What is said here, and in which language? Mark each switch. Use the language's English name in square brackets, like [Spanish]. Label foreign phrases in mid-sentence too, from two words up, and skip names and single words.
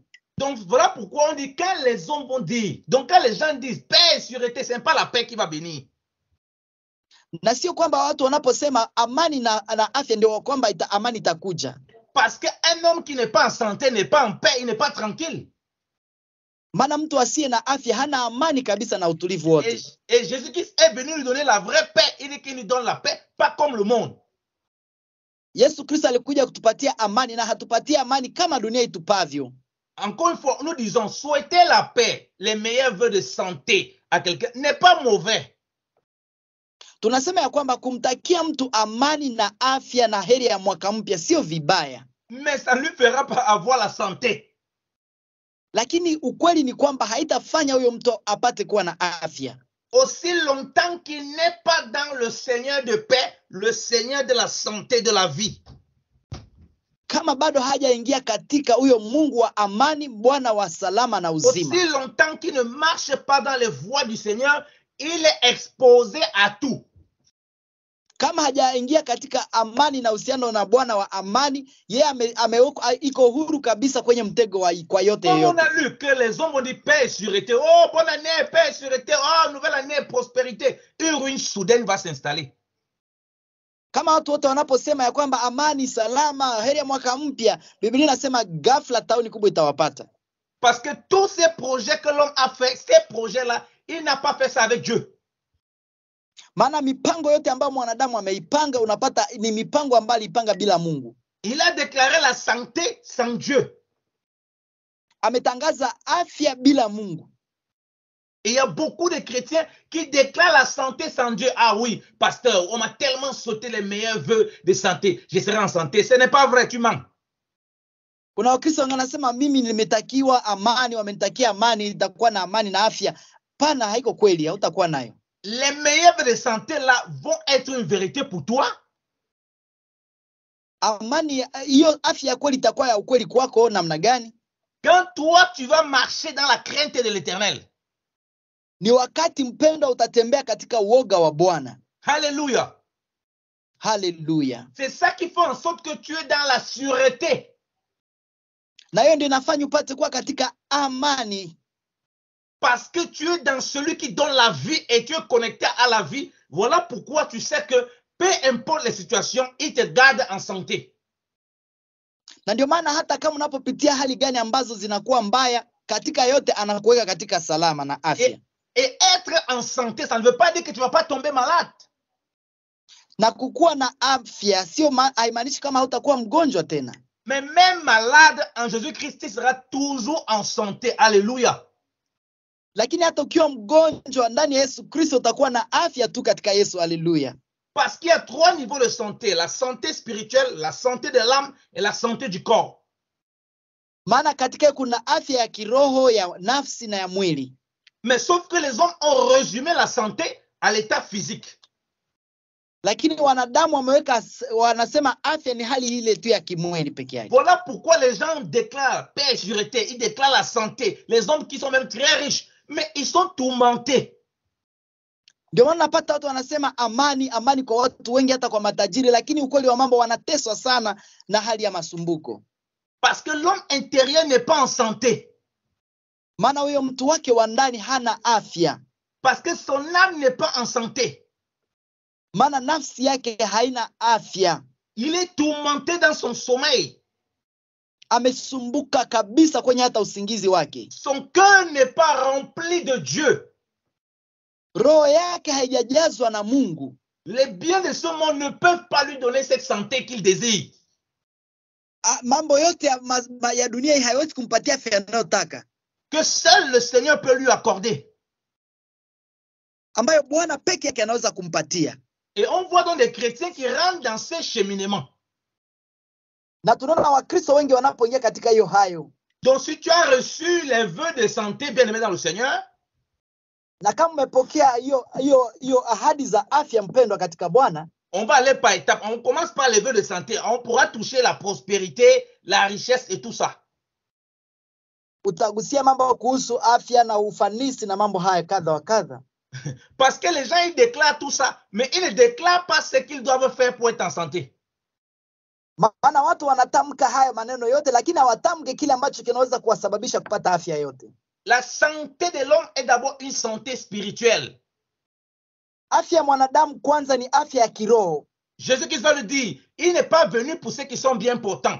[French] Donc voilà pourquoi on dit quand les hommes vont dire, donc quand les gens disent paix et sûreté, ce n'est pas la paix qui va venir. [Swahili] Na sio kwamba watu wanaposema amani na afya ndio kwamba amani itakuja. [French] Parce qu'un homme qui n'est pas en santé n'est pas en paix, il n'est pas tranquille. [Swahili] Maana mtu asiye na afya hana amani kabisa na utulivu wote. [French] Et Jésus-Christ est venu lui donner la vraie paix. Il dit qu'il nous donne la paix, pas comme le monde. [Swahili] Yesu Kristo alikuja kutupatia amani na hatupatia amani kama dunia itupavyo. [French] Encore une fois, nous disons, souhaiter la paix, les meilleurs vœux de santé à quelqu'un n'est pas mauvais. [Swahili] Tunasema ya kwamba kumtakia mtu amani na afya na heri ya mwaka mpya sio vibaya. [French] Mais ça ne lui fera pas avoir la santé. [Swahili] Lakini ukweli ni kwamba haitafanya huyo mtu apate kuwa na afya. [French] Aussi longtemps qu'il n'est pas dans le Seigneur de paix, le Seigneur de la santé, de la vie. [Swahili] Kama bado hajaingia katika huyo Mungu wa amani, Bwana wa salama na uzima. [French] Aussi longtemps qu'il ne marche pas dans les voies du Seigneur, il est exposé à tout. [Swahili] Kama hajaingia katika amani na uhusiano na Bwana wa amani, yeye iko huru kabisa kwenye mtego kwa yote yote. [French] On a lu que les hommes ont dit paix et sûreté. Oh, bonne année, paix et sûreté. Oh, nouvelle année, prospérité. Une ruine soudaine va s'installer. [Swahili] Kama watu wote wanaposema ya kwamba amani, salama, heri ya mwaka mpya, Biblia inasema ghafla tauni kubwa itawapata. [French] Parce que tous ces projets que l'homme a fait, ces projets-là, il n'a pas fait ça avec Dieu. [Swahili] Maana mipango yote ambayo mwanadamu ameipanga unapata ni mipango ambayo alipanga bila Mungu. [French] Il a déclaré la santé sans Dieu. [Swahili] Ametangaza afya bila Mungu. [French] Et il y a beaucoup de chrétiens qui déclarent la santé sans Dieu. Ah oui, pasteur, on m'a tellement sauté les meilleurs vœux de santé. Je serai en santé. Ce n'est pas vrai, tu mens. [Swahili] Kuna Wakristo wanasema mimi nimetakiwa amani, wamenitakia amani, itakuwa na amani na afya. Pana, haiko kweli, hautakuwa nayo. [French] Les meilleurs vœux de santé là vont être une vérité pour toi. [Swahili] Amani, hiyo afya kweli itakuwa ya ukweli kwako namna gani? [French] Quand toi tu vas marcher dans la crainte de l'Éternel. [Swahili] Ni wakati mpendwa utatembea katika uoga wa Bwana. [French] Alléluia. [Swahili] Hallelujah. [French] C'est ça qui fait en sorte que tu es dans la sûreté. [Swahili] Na hiyo ndio inafanya upate kuwa katika amani. [French] Parce que tu es dans celui qui donne la vie et tu es connecté à la vie. Voilà pourquoi tu sais que peu importe les situations, il te garde en santé. [Swahili] Na ndio maana hata kama unapopitia hali gani ambazo zinakuwa mbaya, katika yote anakuweka katika salama na afya. [French] Et être en santé, ça ne veut pas dire que tu ne vas pas tomber malade. [Swahili] Na kukuwa na afya sio haimaanishi kama hutakuwa mgonjwa tena. [French] Mais même malade en Jésus-Christ, tu seras toujours en santé. Alléluia. [Swahili] Lakini hata ukiwa mgonjwa ndani ya Yesu Kristo utakuwa na afya tu katika Yesu. Haleluya. [French] Parce qu'il y a 3 niveaux de santé. La santé spirituelle, la santé de l'âme et la santé du corps. [Swahili] Maana katika kuna afya ya kiroho, ya nafsi na ya mwili. [French] Mais sauf que les hommes ont résumé la santé à l'état physique. [Swahili] Lakini wanadamu wanasema afya ni hali ile tu ya kimwili peke yake. [French] Voilà pourquoi les gens déclarent paix et sûreté, ils déclarent la santé. Les hommes qui sont même très riches, mais ils sont tourmentés. [Swahili] Ndio maana napata watu wanasema amani, amani kwa watu wengi hata kwa matajiri, lakini ukweli wa mambo wanateswa sana na hali ya masumbuko. [French] Parce que l'homme intérieur n'est pas en santé. [Swahili] Maana huyo mtu wake wa ndani hana afya. [French] Parce que son âme n'est pas en santé. [Swahili] Maana nafsi yake haina afya. [French] Il est tourmenté dans son sommeil. [Swahili] amesumbuka kabisa kwenye hata usingizi wake. [French] Son cœur n'est pas rempli de Dieu. [Swahili] Roho yake haijajazwa na Mungu. [French] Les biens de ce monde ne peuvent pas lui donner cette santé qu'il désire. [Swahili] Mambo yote ya dunia hii haiwezi kumpatia afya anayotaka, [French] que seul le Seigneur peut lui accorder. [Swahili] Ambayo Bwana peke yake anaweza kumpatia. [French] Et on voit donc des chrétiens qui rentrent dans ces cheminements. [Swahili] Na tunaona Wakristo wengi wanapoingia katika hiyo hayo. [French] Donc si tu as reçu les vœux de santé bien-aimés dans le Seigneur, [Swahili] na kama umepokea hiyo ahadi za afya mpendwa katika Bwana, [French] on va aller par étapes. On commence par les vœux de santé. On pourra toucher la prospérité, la richesse et tout ça. [Swahili] Utagusia mambo kuhusu afya na ufanisi na mambo haya kadha wa kadha. [French] Parce que les gens ils déclarent tout ça, mais ils ne déclarent pas ce qu'ils doivent faire pour être en santé. [Swahili] Maana watu wanatamka haya maneno yote lakini hawatamke kile ambacho kinaweza kuwasababisha kupata afya yote. [French] La santé de l'homme est d'abord une santé spirituelle. [Swahili] Afya mwanadamu kwanza ni afya ya kiroho. [French] Jésus-Christ va le dire, il n'est pas venu pour ceux qui sont bien portants.